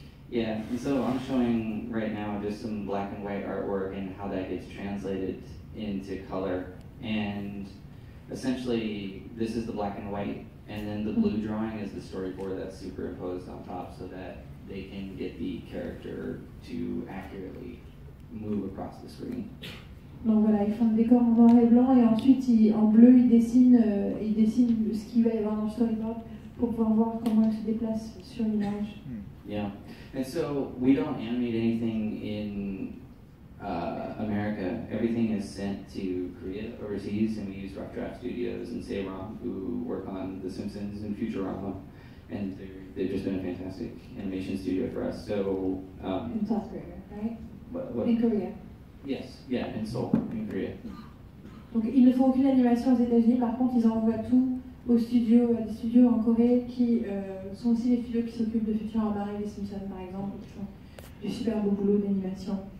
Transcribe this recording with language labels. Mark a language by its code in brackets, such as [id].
[en] Yeah, and so I'm showing right now just some black and white artwork and how that gets translated into color. And essentially, this is the black and white, and then the blue drawing is the storyboard that's superimposed on top so that they can get the character to accurately move across the screen. [fr] Donc voilà, ils font le décor en noir et blanc et ensuite en bleu ils dessinent ce qu'il va y avoir dans le storyboard pour pouvoir voir comment il se déplace sur l'image. [en] Yeah, and so we don't animate anything in America. Everything is sent to Korea overseas, and we use Rough Draft Studios and Seiram, who work on The Simpsons and Futurama, and they've just been a fantastic animation studio for us. So In South Korea, right? what? In Korea. Yes, yeah, in Seoul, in Korea. [fr] Donc ils ne font aucune animation aux États-Unis, par contre ils envoient tout aux studios, à des studios en Corée qui sont aussi les studios qui s'occupent de Futurama et les Simpsons par exemple, qui font du super beau boulot d'animation.